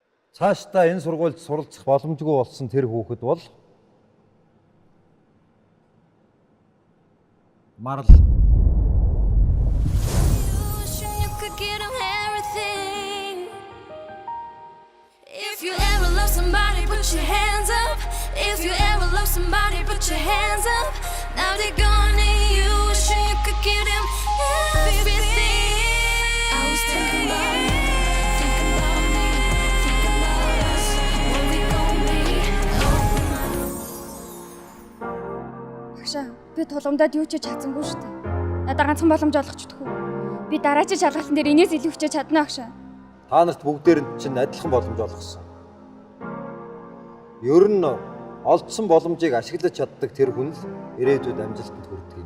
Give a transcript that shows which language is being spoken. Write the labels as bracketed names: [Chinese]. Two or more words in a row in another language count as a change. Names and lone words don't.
[Mongolian] Цаашдаа энэ сургуульд суралцах боломжгүй болсон тэр хүүхэд бол Марл. [English] If you ever love somebody, put your hands up. If you ever love somebody, put your hands up. Now they're gone and you wish you could give them everything. I was thinking about me, thinking about me, thinking about us. What we gon' be? [Mongolian] Багшаа, би тулгамдаад юу ч хийж чадсангүй шүү дээ. Надад ганцхан боломж олгох ч гэдэггүй. Би дараагийн шалгалтын дээр энэс илүү хичээж чадна багшаа. Та нарт бүгдээрэнд чинь адилхан боломж олгосон. Ер нь олдсон боломжийг ашиглаж чаддаг тэр хүн л ирээдүйд амжилтанд хүрдэг.